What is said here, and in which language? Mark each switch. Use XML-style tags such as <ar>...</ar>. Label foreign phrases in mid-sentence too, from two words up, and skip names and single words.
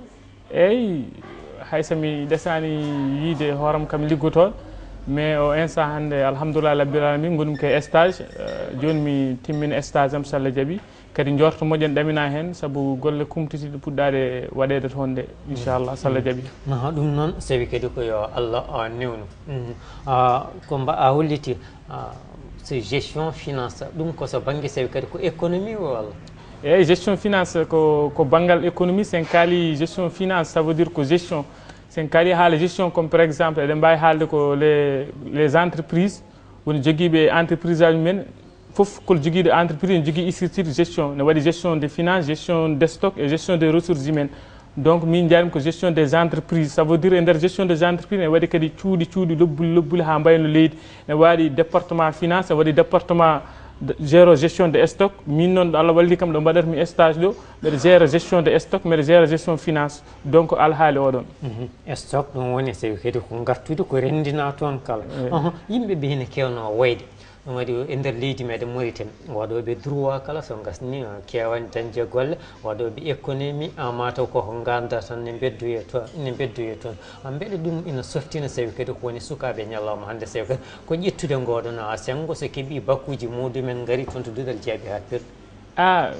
<ff>eyyi hay somi ɗesani yiide hooram kam liggotoɗo mais o instant hannde</ff> <ar>الحمد لله رب العالمين</ar> <ff>gonumi koye stage joni mi timmini stage am so Allah jaaɓi kadi jorto moƴon ɗamina hen saabu golle kumtitiɗe puɗɗade waɗede toon nde inchallah so Allah jaaɓi ɗum noon sawi kadi ko yo Allah newnu ko a holliti so</ff> <fr>gestion finance</fr> <ff>ɗum koso banggue sawi kadi ko économie o walla eyyi</ff> <fr>gestion finance</fr> <ff>ko banggal économie sen kaali</ff> <fr>gestion finance ça veut dire</fr> <ff>ko gestion sen kaali haala</ff> <fr>gestion comme par exemple</fr> <ff>eɗen mbawi haalde ko les entreprises woni joguiɓe entreprise aji men fof kol joguiɗo entreprise ne jogui</ff> <fr>structure gestion</fr> <ff>ne waɗi</ff> <fr>gestion des finances gestion des stocks et gestion des ressources humaines</fr> <ff>donc min jarimi ko</ff> <fr>gestion des entreprises ça veut dire</fr> <ff>e nder</ff> <fr>gestion des entreprises</fr> <ff>ne waɗi kadi cuuɗi lobbuli ha mbayno leydi ne waɗi</ff> <fr>département finance</fr> <ff>ne waɗi</ff> <fr>département gère gestion de stock</fr> <ff>min noon Allah walli kam ɗo mbaɗatmi stage ɗo mbeɗa</ff> <fr>gère gestion de stock</fr> <ff>mbeɗa</ff> <fr>gère gestion finance donc</fr> <ff>alhaali oɗon stock ɗum woni sawi kadi ko gartude ko rendina toon kala yimɓe ɓe hene kewno woyde ɗum waɗi e nder leydi meɗen Mauritanie waɗoɓe droit kala so gasni kewani dañde golle waɗoɓe économie mataw koko ganda tan ne beddoye toon beele ɗum ina softina sawi kadi ko woni sukaɓe ñallawma hande sawi kadi ko ƴettude ngoɗon sengo so keeɓi bakkuji muɗumen gaari toon to duɗal jaabi ha pirɗo</ff>